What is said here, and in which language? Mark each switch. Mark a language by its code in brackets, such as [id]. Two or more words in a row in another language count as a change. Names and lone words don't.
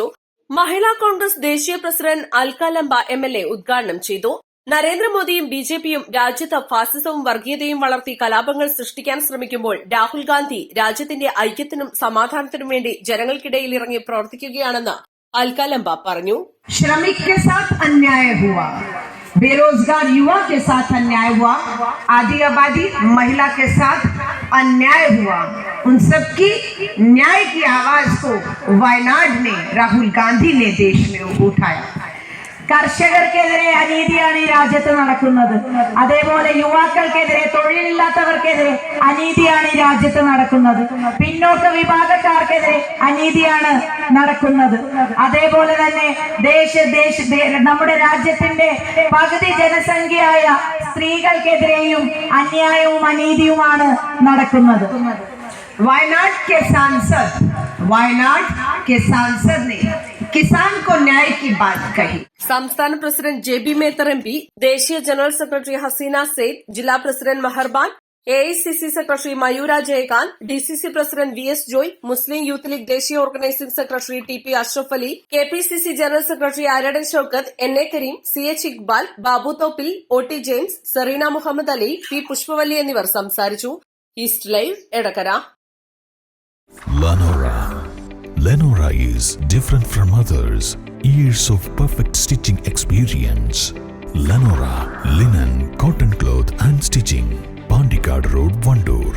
[ml] മഹിളാ കോൺഗ്രസ് ദേശീയ പ്രസിഡന്റ് അൽക്കാലംബ MLA ഉദ്ഘാടനം ചെയ്തു. നരേന്ദ്രമോദിയും ബിജെപിയും രാജ്യത്ത് ഫാസിസവും വർഗീയതയും വളർത്തി കലാപങ്ങൾ സൃഷ്ടിക്കാൻ ശ്രമിക്കുമ്പോൾ രാഹുൽ ഗാന്ധി രാജ്യത്തിന്റെ ഐക്യത്തിനും സമാധാനത്തിനും വേണ്ടി ജനങ്ങൾക്കിടയിൽ ഇറങ്ങി പ്രവർത്തിക്കുകയാണെന്ന് അൽക്കാലംബ പറഞ്ഞു. [hi] श्रमिक के साथ अन्याय हुआ, बेरोजगार युवा के साथ अन्याय हुआ, आदि आबादी महिला के साथ अन्याय हुआ. उन सबकी न्याय की आवाज को वायनाड ने राहुल गांधी ने देश में उठाया. [ml] കർഷകർക്കെതിരെ അനീതിയാണ് ഈ രാജ്യത്ത് നടക്കുന്നത്. അതേപോലെ യുവാക്കൾക്കെതിരെ, തൊഴിലില്ലാത്തവർക്കെതിരെ അനീതിയാണ് ഈ രാജ്യത്ത് നടക്കുന്നത്. പിന്നോക്ക വിഭാഗക്കാർക്കെതിരെ അനീതിയാണ് നടക്കുന്നത്. അതേപോലെ തന്നെ നമ്മുടെ രാജ്യത്തിന്റെ പകുതി ജനസംഖ്യയായ സ്ത്രീകൾക്കെതിരെയും അന്യായവും അനീതിയുമാണ് നടക്കുന്നത്. [hi] वायनाड के सांसद ने किसान को न्याय की बात कही. [ml] സംസ്ഥാന പ്രസിഡന്റ് JB മേത്തർ MP, ദേശീയ ജനറൽ സെക്രട്ടറി ഹസീന സെയ്ദ്, ജില്ലാ പ്രസിഡന്റ് മെഹർബാൻ, AICC സെക്രട്ടറി മയൂര ജയകാന്ത്, DCC പ്രസിഡന്റ് VS ജോയ്, മുസ്ലിം യൂത്ത് ലീഗ് ദേശീയ ഓർഗനൈസിംഗ് സെക്രട്ടറി TP അഷ്റഫ് അലി, KPCC ജനറൽ സെക്രട്ടറി ആരടൻ ഷൌക്കത്ത്, NA കരീം, CH ഇക്ബാൽ, ബാബു തോപ്പിൽ, OT ജെയിംസ്, സെറീന മുഹമ്മദ് അലി, P പുഷ്പവല്ലി എന്നിവർ സംസാരിച്ചു. ഈസ്റ്റ് ലൈവ് എടക്കര. [en] Lenora is different from others. Years of perfect stitching experience. Lenora linen, cotton cloth and stitching. Pandikad Road, Vandoor.